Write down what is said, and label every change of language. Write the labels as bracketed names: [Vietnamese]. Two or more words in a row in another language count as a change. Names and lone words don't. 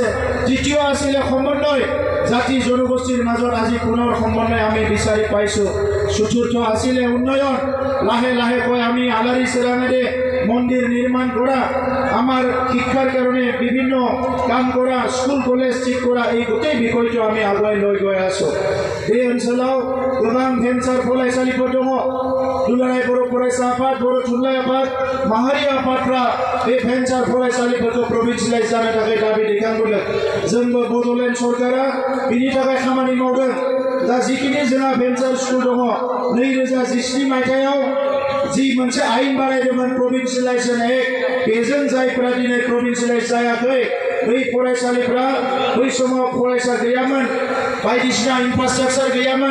[Assamese] তৃতীয় আছিলে সমন্বয়, জাতি জনগোষ্ঠীৰ মাজত আজি পুনৰ সমন্বয় আমি বিচাৰি পাইছোঁ। চতুৰ্থ আছিলে উন্নয়ন, লাহে লাহেকৈ আমি আলাৰী চেৰামেৰে মন্দিৰ নিৰ্মাণ কৰা, আমাৰ শিক্ষাৰ কাৰণে বিভিন্ন কাম কৰা, স্কুল কলেজ ঠিক কৰা, এই গোটেই বিষয়টো আমি আগুৱাই লৈ গৈ আছোঁ। [Bodo] এই অঞ্চলাव गोबां भेन्सार फरायसालिफोर दङ। दुलाराय बर' फरायसा आफाद, बर' थुनलाइ आफाद, माहारि आफादफ्रा बे भेन्सार फरायसालिफोरखौ प्रभिन्सियेलाइज जानो थाखाय दाबि दैखांबोदों। जोंबो बड'लेण्ड सरकारा बिनि थाखाय खामानि मावदों। दा जिखिनि जोंहा भेन्सार स्कुल दङ, 2017 मायथाइयाव जि मोनसे आयेन बानायदोंमोन [English] provincialisation act, [Bodo] बेजों जायफ्रा दिनै प्रभिन्सियेलाइज जायाखै, बै फरायसालिफ्रा बै समाव फरायसा गैयामोन, बायदिसिना इनफ्रास्ट्राक्चार गैयामोन।